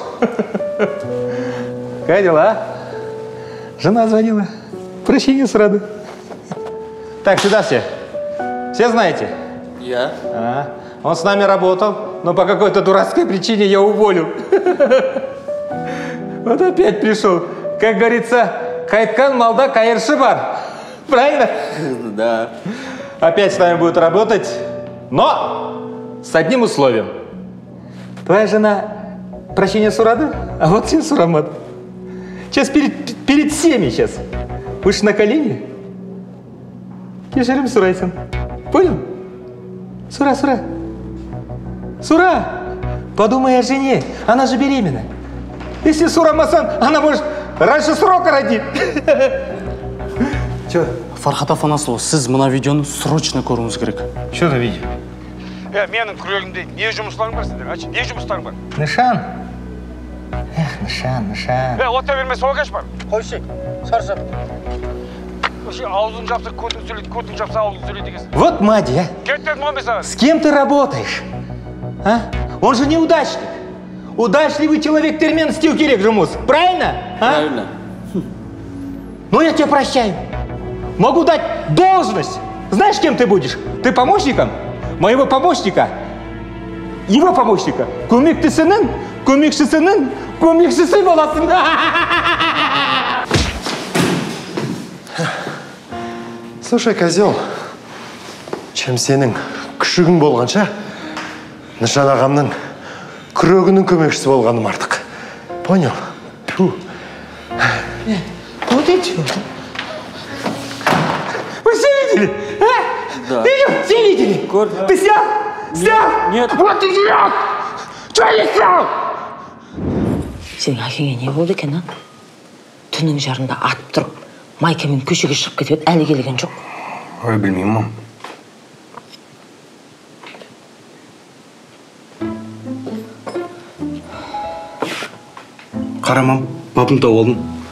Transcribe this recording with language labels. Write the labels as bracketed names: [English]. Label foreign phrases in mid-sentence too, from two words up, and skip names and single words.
[Russian] Как дела? Жена звонила. Прощения сразу. Так, сюда все. Все знаете? Я. Он с нами работал, но по какой-то дурацкой причине я уволил. Вот опять пришел. Как говорится, [Kazakh] Кайткан малда кайыршы бар. [Russian] Правильно? Да. Опять с нами будет работать, но с одним условием. Твоя жена прощения сурады, а вот [Kazakh] сен сурамат. [Russian] Сейчас перед всеми сейчас. Будешь на колени. [Kazakh] Кешірім сурайсың. [Russian] Понял? [Kazakh] Сура. Сура! [Russian] Подумай о жене, она же беременна. Если сурамасан, она может раньше срока родить. Че? [Kazakh] Фархат Афанасұлы, сіз мына видеоны срочно көруіңіз керек. [Russian] Что за видео? [Kazakh] Менің күрегімде не жұмыстарың бар сіздер? Не жұмыстарың бар? Нышан. Нышан. Ота бермей сол кеш бар. Қойшы, шаршап. Вообще аузын жапса көтің сөйлейді, көтің жапса аузын сөйлейді екенсің. [Russian] Вот Мади, а? [Kazakh] Кеттірдім 15 сағат. [Russian] С кем ты работаешь? А? Он же неудачник. Удачливый человек [Kazakh] термен істеу керек жұмыс. [Russian] Правильно? Правильно. Ну, я тебя прощаю. Могу дать должность. Знаешь, кем ты будешь? Ты помощником моего помощника, его помощника. [Kazakh] Көмектесінің көмекшісі боласың. [Russian] Слушай, козел, чем [Kazakh] сенің күшігің болғанша, Нышан ағамның күрегінің көмекшісі болғаным артық. [Russian] Понял? Фу. Вот и чё. Вы все видели? А? Да. Все видели? Ты снял? Нет. Вот ты снял! Чё не снял? [Kazakh] Сенің әкеңе не болды екен, а? Түннің жарында атып тұрып, майкамен көшеге шығып кетіп еді, әлі келген жоқ. Ой, білмеймін, мам. Қарамам, бабым тауып алдым.